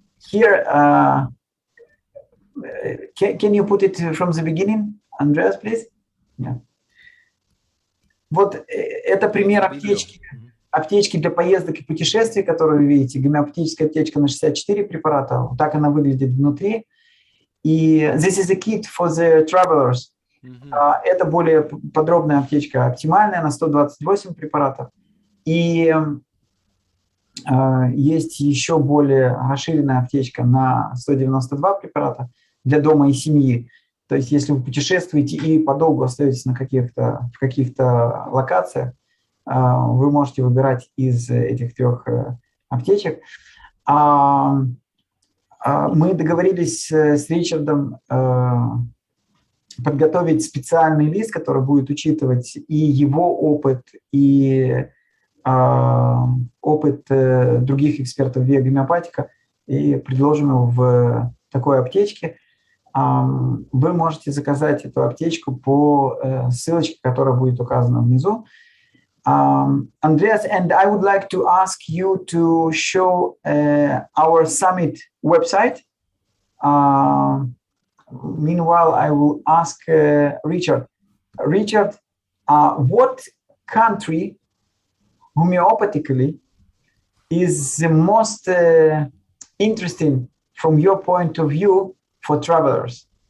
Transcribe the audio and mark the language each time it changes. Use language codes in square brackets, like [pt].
[en] Here, can you put it from the beginning, Andreas, please? Yeah. [ru] Вот это пример аптечки для поездок и путешествий, которую вы видите. Гомеопатическая аптечка на 64 препарата. Вот так она выглядит внутри. И [en] this is a kit for the travelers. [ru] Это более подробная аптечка, оптимальная, на 128 препаратов. И есть еще более расширенная аптечка на 192 препарата для дома и семьи. То есть если вы путешествуете и подолгу остаетесь в каких-то локациях, вы можете выбирать из этих 3 аптечек. Мы договорились с Ричардом подготовить специальный лист, который будет учитывать и его опыт, и опыт других экспертов гомеопатика, и предложим его в такой аптечке. Вы можете заказать эту аптечку по ссылочке, которая будет указана внизу. [en] Andreas, and I would like to ask you to show our summit website. Meanwhile, I will ask Richard. Richard, what country homeopathically is the most interesting from your point of view for travelers?